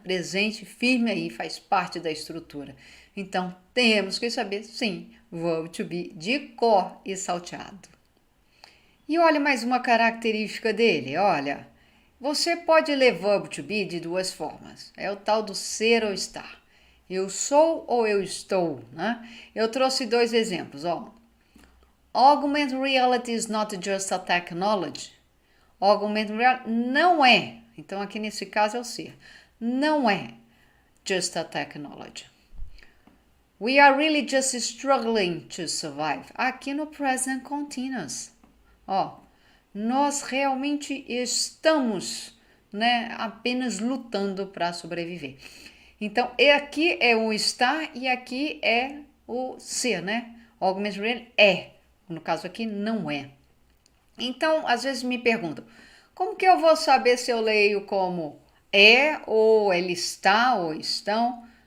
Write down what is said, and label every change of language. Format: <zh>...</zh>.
<pt>Presente firme aí, faz parte da estrutura. Então, temos que saber, sim, verbo to be de cor e salteado. E olha mais uma característica dele, olha. Você pode ler verbo to be de duas formas. É o tal do ser ou estar. Eu sou ou eu estou, né? Eu trouxe dois exemplos, ó.</pt> <en>Augmented reality is not just a technology.</en> <pt>Augmented reality não é. Então, aqui nesse caso é o ser. Não é</pt> <en>just a technology. We are really just struggling to survive.</en> <pt>Aqui no present continuous. Ó, nós realmente estamos, né, apenas lutando para sobreviver. Então, aqui é o estar e aqui é o ser, né? Augmented reality é. No caso aqui, não é. Então, às vezes me perguntam, como que eu vou saber se eu leio como é, ou ele está, ou estão?</pt>